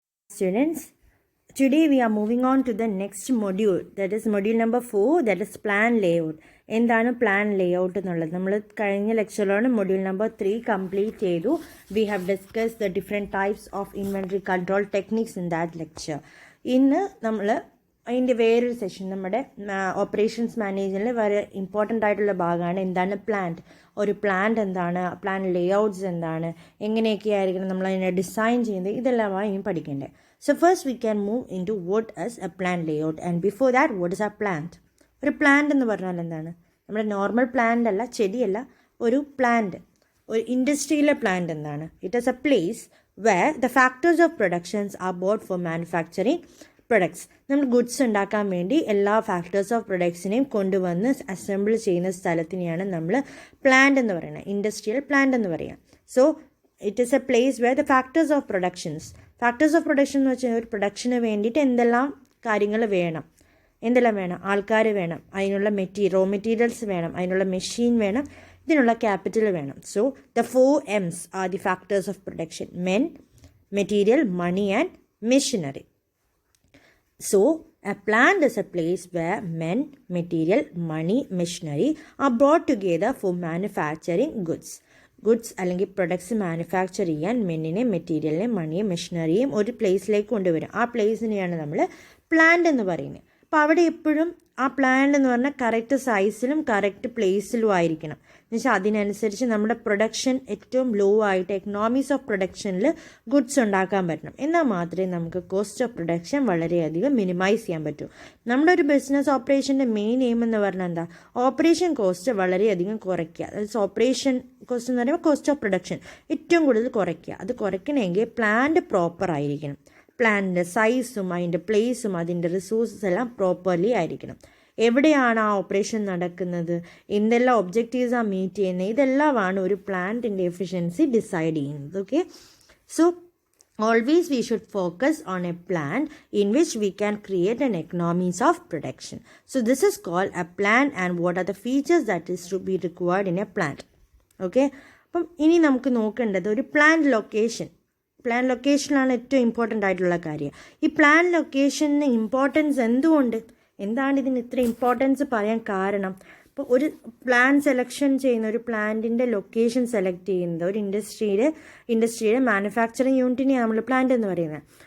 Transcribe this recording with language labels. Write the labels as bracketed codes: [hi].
[en] Students, today we are moving on to the next module, that is module number 4, that is plan layout. [ml] എന്താണ് plan layout എന്നുള്ളത് നമ്മൾ കഴിഞ്ഞ ലെക്ചറിലാണ് module number 3 complete ചെയ്തു. [en] We have discuss the different types of inventory control techniques in that lecture. [ml] ഇന്ന് നമ്മൾ അതിൻ്റെ വേറൊരു session, നമ്മുടെ ഓപ്പറേഷൻസ് മാനേജ്മെൻറ്റിൽ വളരെ ഇമ്പോർട്ടൻ്റ് ആയിട്ടുള്ള ഭാഗമാണ് എന്താണ് പ്ലാന്റ്. ഒരു പ്ലാന്റ് എന്താണ്, പ്ലാൻ ലേഔട്ട്സ് എന്താണ്, എങ്ങനെയൊക്കെ ആയിരിക്കണം നമ്മൾ അതിനെ ഡിസൈൻ ചെയ്യുന്നത്, ഇതെല്ലാമാണ് ഇനി പഠിക്കേണ്ടത്. [en] So first we can move into what is a plant layout, and before that what is a plant. [ml] ഒരു പ്ലാന്റ് എന്ന് പറഞ്ഞാൽ എന്താണ്? നമ്മുടെ നോർമൽ പ്ലാന്റ് അല്ല, ചെടിയല്ല, ഒരു പ്ലാന്റ്, ഒരു ഇൻഡസ്ട്രിയിലെ പ്ലാന്റ് എന്താണ്? [en] It is a place where the factors of productions are bought for manufacturing products. [ml] നമ്മൾ ഗുഡ്സ് ഉണ്ടാക്കാൻ വേണ്ടി എല്ലാ ഫാക്ടേഴ്സ് ഓഫ് പ്രൊഡക്ട്സിനെയും കൊണ്ടുവന്ന് അസംബിൾ ചെയ്യുന്ന സ്ഥലത്തിനെയാണ് നമ്മൾ പ്ലാന്റ് എന്ന് പറയുന്നത്, ഇൻഡസ്ട്രിയൽ പ്ലാന്റ് എന്ന് പറയുക. [en] so it is a place where the factors of productions, [ml] factors of production എന്ന് വെച്ചാൽ ഒരു പ്രൊഡക്ഷന് വേണ്ടിയിട്ട് എന്തെല്ലാം കാര്യങ്ങൾ വേണം, എന്തെല്ലാം വേണം, ആൾക്കാർ വേണം, അതിനുള്ള റോ മെറ്റീരിയൽസ് വേണം, അതിനുള്ള മെഷീൻ വേണം, ഇതിനുള്ള ക്യാപിറ്റൽ വേണം. [en] So the 4 M's are the factors of production: men, material, money and machinery. So a plant is a place where men, material, money, machinery are brought together for manufacturing [ml] goods അല്ലെങ്കിൽ products manufacture ചെയ്യാൻ മെന്നിനെ, മെറ്റീരിയലിനെയും, മണിയും, മെഷീനറിയും ഒരു പ്ലേസിലേക്ക് കൊണ്ടുവരും. ആ പ്ലേസിനെയാണ് നമ്മൾ plant എന്ന് പറയുന്നത്. അപ്പോൾ അവിടെ എപ്പോഴും ആ പ്ലാന്റ് എന്ന് പറഞ്ഞാൽ കറക്റ്റ് സൈസിലും കറക്റ്റ് പ്ലേസിലും ആയിരിക്കണം. എന്നുവെച്ചാൽ അതിനനുസരിച്ച് നമ്മുടെ പ്രൊഡക്ഷൻ ഏറ്റവും ലോ ആയിട്ട് എക്കണോമീസ് ഓഫ് പ്രൊഡക്ഷനിൽ ഗുഡ്സ് ഉണ്ടാക്കാൻ പറ്റണം. എന്നാൽ മാത്രമേ നമുക്ക് കോസ്റ്റ് ഓഫ് പ്രൊഡക്ഷൻ വളരെയധികം മിനിമൈസ് ചെയ്യാൻ പറ്റൂ. നമ്മുടെ ഒരു ബിസിനസ് ഓപ്പറേഷൻ്റെ മെയിൻ എയിം എന്ന് പറഞ്ഞാൽ എന്താ? ഓപ്പറേഷൻ കോസ്റ്റ് വളരെയധികം കുറയ്ക്കുക. അതായത് ഓപ്പറേഷൻ കോസ്റ്റ് എന്ന് പറയുമ്പോൾ കോസ്റ്റ് ഓഫ് പ്രൊഡക്ഷൻ ഏറ്റവും കൂടുതൽ കുറയ്ക്കുക. അത് കുറയ്ക്കണമെങ്കിൽ പ്ലാന്റ് പ്രോപ്പർ ആയിരിക്കണം. പ്ലാന്റിൻ്റെ സൈസും അതിൻ്റെ പ്ലേസും അതിൻ്റെ റിസോഴ്സസ് എല്ലാം പ്രോപ്പർലി ആയിരിക്കണം. എവിടെയാണ് ആ ഓപ്പറേഷൻ നടക്കുന്നത്, എന്തെല്ലാം ഒബ്ജക്റ്റീവ്സാണ് മീറ്റ് ചെയ്യുന്നത്, ഇതെല്ലാമാണ് ഒരു പ്ലാന്റിൻ്റെ എഫിഷ്യൻസി ഡിസൈഡ് ചെയ്യുന്നത്. [en] Okay, so always we should focus on a plant in which we can create an economies of production. So this is called a plant, and what are the features that is to be required in a plant. [ml] Okay, അപ്പം ഇനി നമുക്ക് നോക്കേണ്ടത് ഒരു plant location. Plan ലൊക്കേഷനാണ് ഏറ്റവും important ആയിട്ടുള്ള കാര്യം. ഈ plan ലൊക്കേഷന് importance എന്തുകൊണ്ട്, എന്താണ് ഇതിന് ഇത്ര ഇമ്പോർട്ടൻസ് പറയാൻ കാരണം? ഇപ്പോൾ ഒരു പ്ലാൻ സെലക്ഷൻ ചെയ്യുന്ന, ഒരു പ്ലാന്റിൻ്റെ ലൊക്കേഷൻ സെലക്ട് ചെയ്യുന്നത് ഒരു ഇൻഡസ്ട്രിയുടെ മാനുഫാക്ചറിങ് യൂണിറ്റിനെയാണ് നമ്മൾ പ്ലാന്റ് എന്ന് പറയുന്നത്.